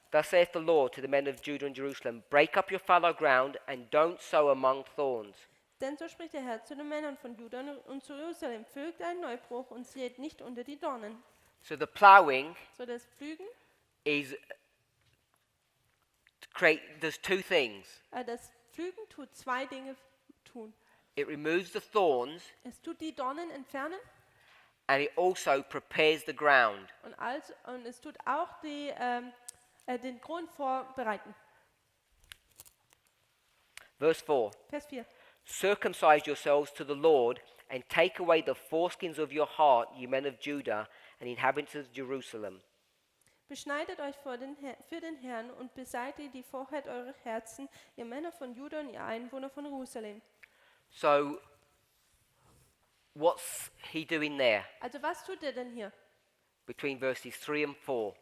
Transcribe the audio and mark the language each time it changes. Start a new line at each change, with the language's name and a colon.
English: thus saith the Lord to the men of Judah and Jerusalem, break up your fallow ground and don't sow among thorns.
German: denn so spricht der Herr zu den Männern von Juda und zu Jerusalem, pflügt einen Neubruch und sät nicht unter die Dornen.
English: So the plowing
German: So das Pflügen,
English: is to create, there's two things.
German: das Pflügen tut zwei Dinge tun.
English: It removes the thorns
German: Es tut die Dornen entfernen
English: and it also prepares the ground.
German: und es tut auch den Grund vorbereiten.
English: Verse 4.
German: Vers 4.
English: Circumcise yourselves to the Lord and take away the foreskins of your heart, you men of Judah and inhabitants of Jerusalem.
German: Beschneidet euch für den Herrn und beseitigt die Vorheit eurer Herzen, ihr Männer von Juda und ihr Einwohner von Jerusalem.
English: So, what's he doing there
German: Also was tut er denn hier
English: between verses 3 and 4?